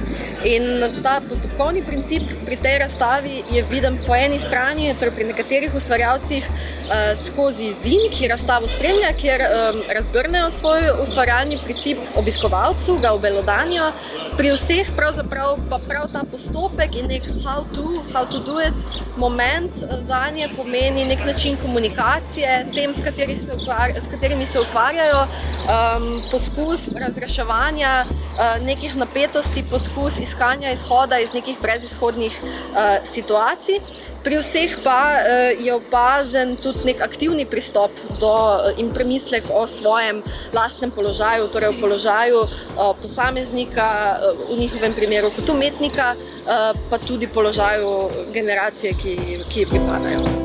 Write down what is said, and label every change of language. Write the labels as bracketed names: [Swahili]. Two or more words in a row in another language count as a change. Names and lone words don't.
[Slovenian] In ta postopkovni princip pri tej razstavi je viden po eni strani, torej pri nekaterih ustvarjalcih skozi zin, ki razstavo spremlja, kjer razgrnejo svoj ustvarjalni princip obiskovalcu, ga obelodanijo. Pri vseh pravzaprav pa prav ta postopek in nek [English] how to do it [Slovenian] moment zanje pomeni nek način komunikacije tem, s katerimi se ukvarjajo, poskus razreševanja nekih napetosti, poskus iskanja izhoda iz nekih brezizhodnih situacij. Pri vseh pa je opazen tudi nek aktivni pristop in premislek o svojem lastnem položaju, torej o položaju posameznika, v njihovem primeru kot umetnika, pa tudi položaju generacije, ki ji pripadajo.